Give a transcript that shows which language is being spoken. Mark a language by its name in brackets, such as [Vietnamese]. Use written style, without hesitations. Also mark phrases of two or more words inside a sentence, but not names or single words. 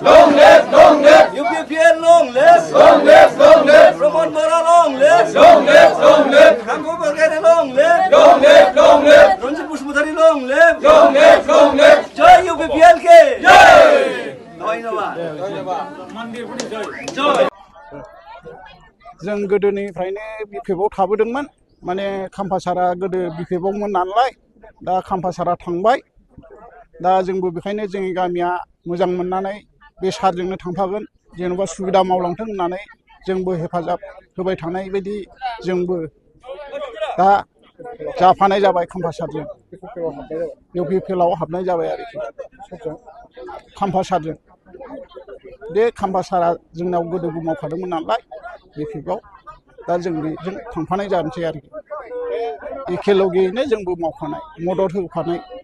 [English] Long live, long live, UPPL long live! long live, long live, Ramon Bora long live! long live, long live, Kanggo Bergere long live! long live, long live, Ranjit Pushpudhari long live! long live, long live. Joy UPPL ke! Jai! Dhanyabad! [Bodo] जों गोदोनिफ्रायनो बिपिएफआव थाबोदोंमोन माने खाम्फासारा गोदो बिपिएफआवमोन नालाय दा खाम्फासारा थांबाय दा जोंबो बेखायनो जोंनि गामिया मोजां मोननानै बे सारजोंनो थांफागोन जेनेबा सुबिदा मावलांथों होननानै जोंबो हेफाजाब होबाय थानाय बायदि जोंबो दा जाफानाय जाबाय खाम्फासारजों इउपिपिएलआव हाबनाय जाबाय आरोखि खाम्फासारजों बे खाम्फासारा जोंनाव गोदोबो मावफादोंमोन नालाय बिपिएफआव दा जों बेजों थांफानाय जानोसै आरोखि एखेलगेयैनो जोंबो मावफानाय मदद होफानाय